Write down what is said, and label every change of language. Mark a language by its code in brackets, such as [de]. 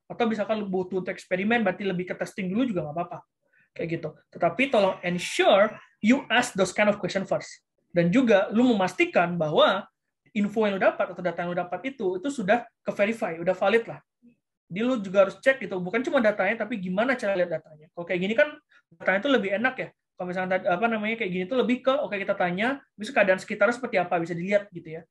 [id] Atau misalkan lu butuh untuk eksperimen, berarti lebih ke testing dulu juga nggak apa-apa. Kayak gitu. Tetapi tolong [en] ensure you ask those kind of question first. [id] Dan juga lu memastikan bahwa info yang lu dapat atau data yang lu dapat itu sudah ke-verify, udah valid lah. Jadi lu juga harus cek gitu, bukan cuma datanya, tapi gimana cara lihat datanya. Kalau kayak gini kan datanya itu lebih enak ya. Kalau misalnya kayak gini tuh lebih ke kita tanya, bisa keadaan sekitarnya seperti apa, bisa dilihat gitu ya.